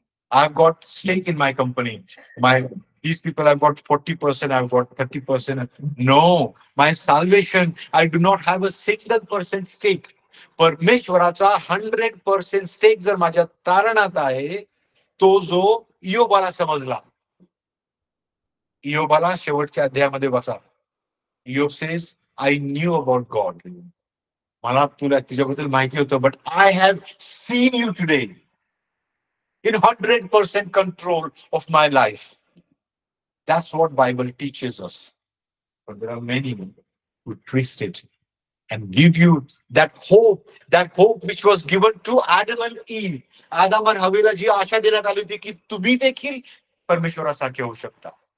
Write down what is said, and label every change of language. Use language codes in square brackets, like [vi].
[en] I've got stake in my company. These people have got 40%, I've got 30%. No, my salvation, I do not have a single percent stake. [mr] परमेश्वराचा 100% stake जर माझ्या तारणात आहे, तो जो इयोबाला समजला. इयोबाला शेवटच्या अध्यायामध्ये वाचा. [en] इयोब says, I knew about God. [mr] मला तुझ्याबद्दल माहिती होतं, [en] But I have seen you today in 100% control of my life. That's what Bible teaches us. But there are many who twist it and give you that hope which was given to Adam and Eve. [mr] आदाम आणि हव्वेला जी आशा देण्यात आली होती की तुम्ही देखील परमेश्वरासारखे होऊ शकता.